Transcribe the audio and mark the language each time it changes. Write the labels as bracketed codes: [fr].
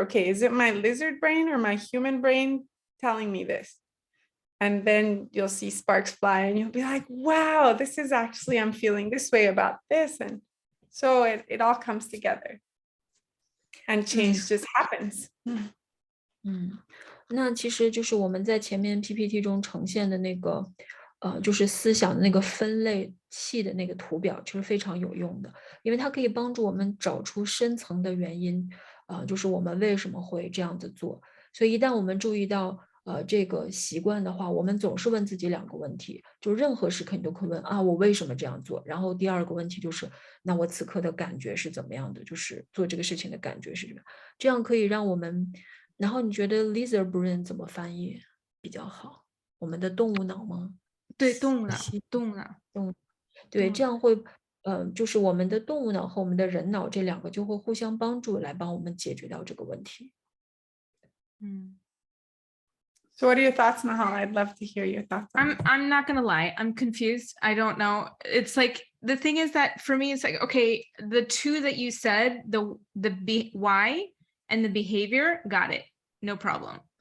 [en] Okay, is it my lizard brain or my human brain telling me this? And then you'll see sparks fly and you'll be like, wow, this is actually, I'm feeling this way about this. And so it all comes together and change just happens. [zh] 那其实就是我们在前面 PPT 中呈现的那个，就是思想的那个分类器的那个图表，就是非常有用的，因为它可以帮助我们找出深层的原因，就是我们为什么会这样子做。所以一旦我们注意到这个习惯的话，我们总是问自己2个问题，就任何时刻你都可以问啊，我为什么这样做？然后第2个问题就是，那我此刻的感觉是怎么样的？就是做这个事情的感觉是什么样？这样可以让我们。然后你觉得 lizard brain 怎么翻译比较好？我们的动物脑吗？对，动物脑，对，这样会，就是我们的动物脑和我们的人脑这2个就会互相帮助，来帮我们解决到这个问题。 [en] So what are your thoughts, Nahal? I'd love to hear your thoughts. I'm not gonna lie, I'm confused. I don't know. It's like the thing is that for me, it's like, okay, the 2 that you said, the why and the behavior, got it, no problem.